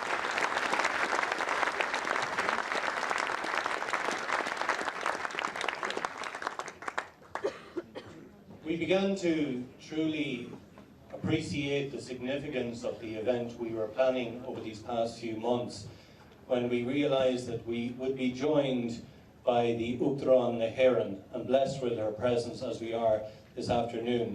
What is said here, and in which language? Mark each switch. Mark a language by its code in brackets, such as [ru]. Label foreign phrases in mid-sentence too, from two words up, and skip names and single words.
[en] We began to truly appreciate the significance of the event we were planning over these past few months when we realised that we would be joined by the [ga] Uachtaráin na hÉireann [en] and blessed with their presence as we are this afternoon.